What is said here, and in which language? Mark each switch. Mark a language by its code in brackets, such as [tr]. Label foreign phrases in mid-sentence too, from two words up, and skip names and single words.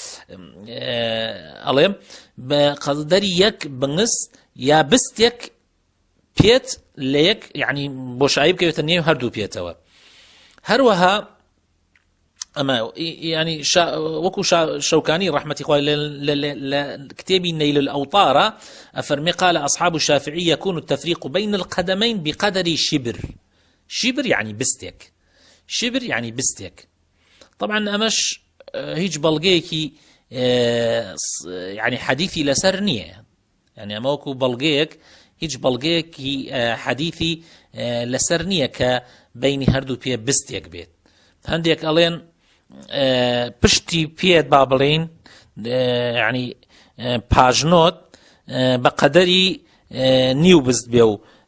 [ckb] ئەڵێم بە قەدەری یەک بنس یا بستێک پێت لە یەک یعنی بۆشایی بکەوێتە نێو هەردوو پێتەوە هەروەها ئەمە ینی وەکو شەوکانی ڕەحمەتی خوای لە کتێبی نەیل الأوطار ئەفەرمێ [ar] قال أصحاب الشافعي يكون التفريق بين القدمين بقدر شبر يعني [ckb] بستێک [ar] شبر يعني [ckb] بستێک طبعا ئەمەش هیچ بەڵگەیەکی يعني حەدیثی لەسەر نییە يعني ئەمە وەکو بەڵگەیەک هیچ بەڵگەیەکی حەدیثی لەسەر نییە کە بینی هەردوو پێ بستێک بێت هەندێک ئەڵێن پشتی پێت با بڵێن ینی پاژنۆت بە قەدەری نیو بست بێ و